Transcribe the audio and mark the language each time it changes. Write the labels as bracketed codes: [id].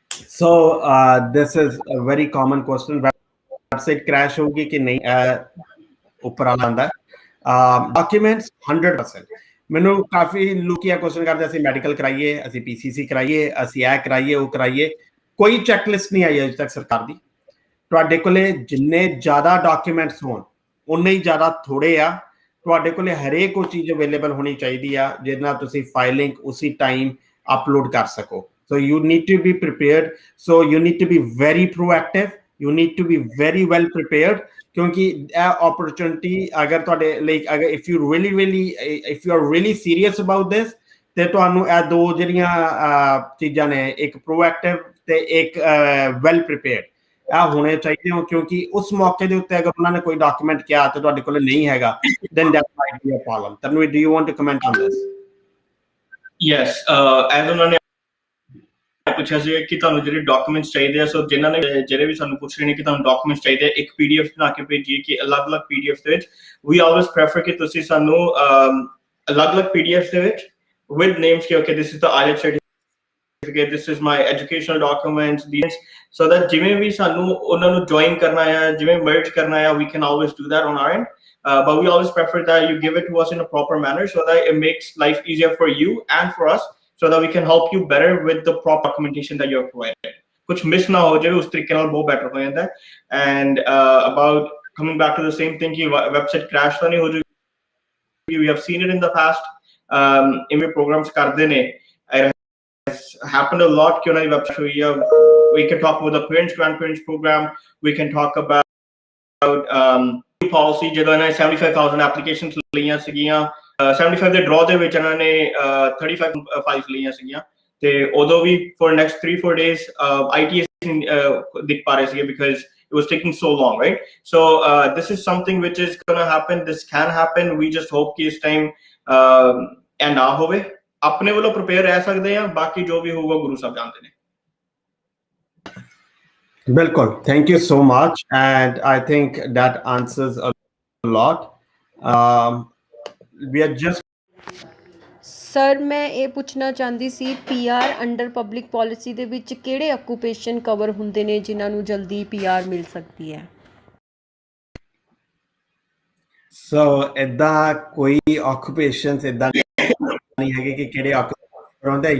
[en] so this is a very common question [pa] website crash ਹੋਊਗੀ ਕਿ ਨਹੀਂ ਉੱਪਰ ਆਉਂਦਾ ਡਾਕੂਮੈਂਟਸ 100% ਮੈਨੂੰ ਕਾਫੀ ਲੋਕ ਇਹ ਕੁਐਸਚਨ ਕਰਦੇ ਅਸੀਂ ਮੈਡੀਕਲ ਕਰਾਈਏ ਅਸੀਂ PCC ਕਰਾਈਏ ਅਸੀਂ ਇਹ ਕਰਾਈਏ ਉਹ ਕਰਾਈਏ ਕੋਈ ਚੈੱਕਲਿਸਟ ਨਹੀਂ ਆਈ ਅਜੇ ਤੱਕ ਸਰਕਾਰ ਦੀ ਤੁਹਾਡੇ ਕੋਲੇ ਜਿੰਨੇ ਜ਼ਿਆਦਾ ਡਾਕੂਮੈਂਟਸ ਹੋਣ ਉਨੇ ਹੀ ਜ਼ਿਆਦਾ ਥੋੜੇ ਆ ਤੁਹਾਡੇ ਕੋਲੇ ਹਰੇਕ ਉਹ ਚੀਜ਼ ਅਵੇਲੇਬਲ ਹੋਣੀ ਚਾਹੀਦੀ ਆ ਜਿਹਦੇ ਨਾਲ ਤੁਸੀਂ ਫਾਈਲਿੰਗ ਉਸੇ ਟਾਈਮ ਅਪਲੋਡ ਕਰ ਸਕੋ। [en] So you need to be prepared. So you need to be very proactive. You need to be very well prepared. [hi] क्योंकि opportunity अगर [pa] ਤੁਹਾਡੇ like अगर [en] if you are really serious about this [pa] ਤੇ ਤੁਹਾਨੂੰ ਇਹ ਦੋ ਜਿਹੜੀਆਂ ਚੀਜ਼ਾਂ ਨੇ ਇੱਕ proactive ਤੇ ਇੱਕ well prepared ਇਹ ਹੋਣੇ ਚਾਹੀਦੇ ਹੋ ਕਿਉਂਕਿ ਉਸ ਮੌਕੇ ਦੇ ਉੱਤੇ ਅਗਰ ਉਹਨਾਂ ਨੇ ਕੋਈ ਡਾਕੂਮੈਂਟ ਕਿਹਾ ਤੇ ਤੁਹਾਡੇ ਕੋਲ ਨਹੀਂ ਹੈਗਾ [en] then that might be a problem. Tanvi, do you want to comment on this? [pa] Yes, as ਉਹਨਾਂ ਨੇ ਪੁੱਛਿਆ ਸੀ ਕਿ ਤੁਹਾਨੂੰ ਜਿਹੜੇ ਡਾਕੂਮੈਂਟਸ ਚਾਹੀਦੇ ਆ ਸੋ ਜਿਨ੍ਹਾਂ ਨੇ ਜਿਹੜੇ ਵੀ ਸਾਨੂੰ ਪੁੱਛ ਰਹੇ ਨੇ ਕਿ ਤੁਹਾਨੂੰ ਡਾਕੂਮੈਂਟਸ ਚਾਹੀਦੇ ਆ ਇੱਕ ਪੀਡੀਐਫ ਬਣਾ ਕੇ ਭੇਜੀਏ ਕਿ ਅਲੱਗ-ਅਲੱਗ ਪੀਡੀਐਫ ਦੇ ਵਿੱਚ ਵੀ ਆਲਵੇਸ ਪ੍ਰੈਫਰ ਕਿ ਤੁਸੀਂ ਸਾਨੂੰ ਅਲੱਗ-ਅਲੱਗ ਪੀਡੀਐਫ ਦੇ ਵਿੱਚ with names ਕਿ [en] okay this is the IELTS certificate, this is my educational documents, [pa] these so that ਜਿਵੇਂ ਵੀ ਸਾਨੂੰ ਉਹਨਾਂ ਨੂੰ ਜੁਆਇਨ ਕਰਨਾ ਹੈ ਜਿਵੇਂ merge ਕਰਨਾ ਹੈ [en] we can always do that on our end. But we always prefer that you give it to us in a proper manner so that it makes life easier for you and for us so that we can help you better with the proper documentation that you're provided. [pa] Kuch miss na ho jaye us tarike naal bahut better ho janda hai. [en] And about coming back to the same thing [pa] ki website crash ta nahi ho jaye, [en] we have seen it in the past. [pa] Iਵੇਂ programs ਕਰਦੇ ਨੇ [en] it has happened a lot [pa] ਕਿ ਉਹਨਾਂ ਦੀ website ਹੋਈ ਆ. [en] We can talk about the parents grandparents program, we can talk about policy [pa] ਜਦੋਂ ਇਹਨਾਂ ਨੇ 75,000 applications ਲਈਆਂ ਸੀਗੀਆਂ 75 ਦੇ ਡਰਾਅ ਦੇ ਵਿੱਚ ਇਹਨਾਂ ਨੇ 35 ਫਾਈਲਸ ਲਈਆਂ ਸੀਗੀਆਂ ਤੇ ਉਦੋਂ ਵੀ for next 3-4 days ITS ਦਿਖ ਪਾ ਰਹੇ ਸੀਗੇ [en] because it was taking so long, right? So this is something which is going to happen, this can happen, we just hope [pa] ਕਿ ਇਸ time ਇਹ ਨਾ ਹੋਵੇ ਆਪਣੇ ਵੱਲੋਂ ਪ੍ਰਪੇਅਰ ਰਹਿ ਸਕਦੇ ਆ ਬਾਕੀ ਜੋ ਵੀ ਹੋਊਗਾ ਗੁਰੂ ਸਾਹਿਬ ਜਾਣਦੇ ਨੇ। [en] Bilkul, thank you so much, and I think that answers a lot. We are just [pa] sir ਮੈਂ ਇਹ ਪੁੱਛਣਾ ਚਾਹੁੰਦੀ ਸੀ ਪੀਆਰ ਅੰਡਰ ਪਬਲਿਕ ਪਾਲਿਸੀ ਦੇ ਵਿੱਚ ਕਿਹੜੇ ਆਕੂਪੇਸ਼ਨ ਕਵਰ ਹੁੰਦੇ ਨੇ ਜਿਨ੍ਹਾਂ ਨੂੰ ਜਲਦੀ ਪੀਆਰ ਮਿਲ ਸਕਦੀ ਹੈ? ਸੋ ਇਦਾਂ ਕੋਈ ਆਕੂਪੇਸ਼ਨਸ ਇਦਾਂ ਨਹੀਂ ਹੈਗੇ ਕਿ ਕਿਹੜੇ ਆਕੂਪੇਸ਼ਨ ਹੁੰਦੇ।